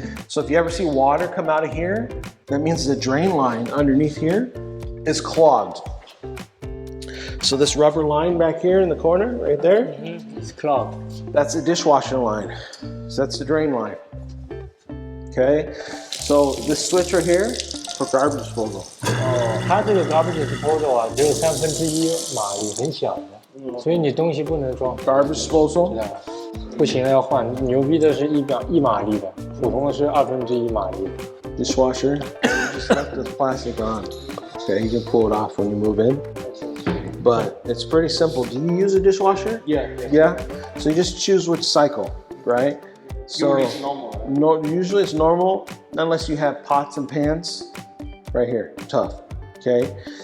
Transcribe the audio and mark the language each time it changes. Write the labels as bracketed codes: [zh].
[en] So if you ever see water come out of here, that means the drain line underneath here is clogged. So this rubber line back here in the corner, right there, It's clogged. that's the dishwasher line. So that's the drain line, okay? So this switch right here, for garbage disposal. [zh] 它这个 garbage disposal 啊，只有1/3马力，很小的，所以你东西不能装。 [en] Garbage disposal. [zh] 不行了要换，牛逼的是1马力的，普通的是1/2马力的。 [en] Dishwasher. You just left the plastic on. Okay, you can pull it off when you move in. But it's pretty simple. Do you use a dishwasher? Yeah. Yeah. So you just choose which cycle, right? So Usually it's normal. no, usually it's normal unless you have pots and pans. Right here, tough. Okay.